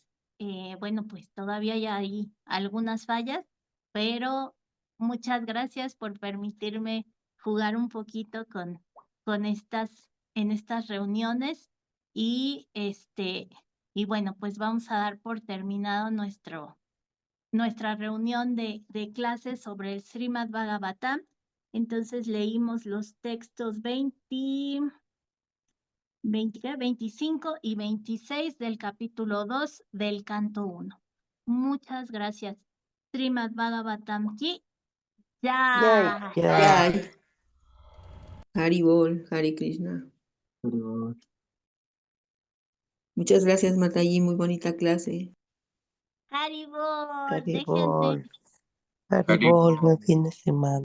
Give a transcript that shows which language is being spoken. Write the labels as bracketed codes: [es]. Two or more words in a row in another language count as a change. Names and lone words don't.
[es] Bueno, pues todavía hay algunas fallas, pero muchas gracias por permitirme jugar un poquito en estas reuniones y y bueno, pues vamos a dar por terminado nuestra reunión de clases sobre el Srimad Bhagavatam. Entonces leímos los textos 25 y 26 del capítulo 2 del canto 1. Muchas gracias. Srimad Bhagavatam ki Yay. jai. Ya. Hari Bol, Hare Krishna. Muchas gracias, Mataji, muy bonita clase. Haribol, Haribol. déjenme. Haribol, buen fin de semana.